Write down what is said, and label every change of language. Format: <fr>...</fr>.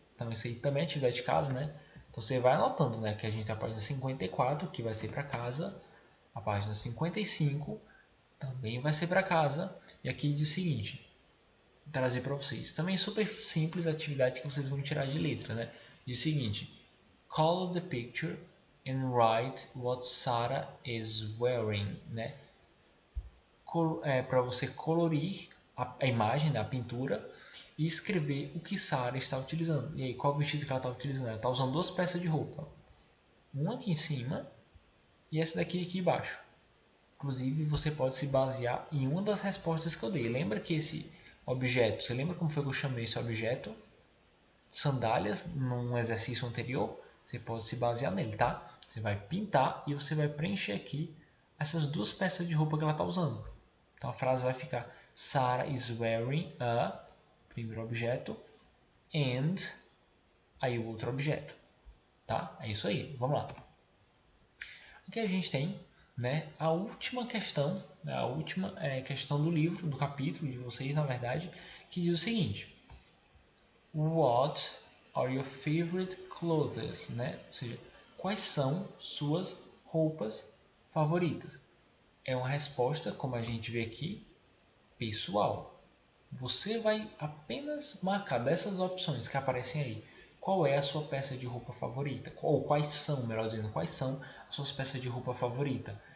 <pt>Então isso aí também é atividade de casa, né? Então você vai anotando, né, que a gente tem a página 54, que vai ser para casa. A página 55 também vai ser para casa. E aqui diz o seguinte, vou trazer para vocês. Também super simples a atividade que vocês vão tirar de letra, né? Diz o seguinte,</pt> <en>color the picture and write what Sarah is wearing, né?</en> <pt>Para você colorir a imagem, né, a pintura, e escrever o que Sarah está utilizando. E aí, qual vestido que ela está utilizando? Ela está usando duas peças de roupa. Uma aqui em cima e essa daqui embaixo. Inclusive, você pode se basear em uma das respostas que eu dei. Lembra que esse objeto, você lembra como foi que eu chamei esse objeto? Sandálias, num exercício anterior? Você pode se basear nele, tá? Você vai pintar e você vai preencher aqui essas duas peças de roupa que ela está usando. Então a frase vai ficar</pt> <en>Sarah is wearing a,</en> <pt>primeiro objeto, and, aí o outro objeto. Tá? É isso aí, vamos lá. Aqui a gente tem, né, a última questão, né, a última questão do livro, do capítulo de vocês, na verdade, que diz o seguinte.</pt> <en>What are your favorite clothes?</en> <pt>Né? Ou seja, quais são suas roupas favoritas? É uma resposta, como a gente vê aqui, pessoal. Você vai apenas marcar dessas opções que aparecem aí. Qual é a sua peça de roupa favorita? Ou quais são, melhor dizendo, quais são as suas peças de roupa favorita?</pt>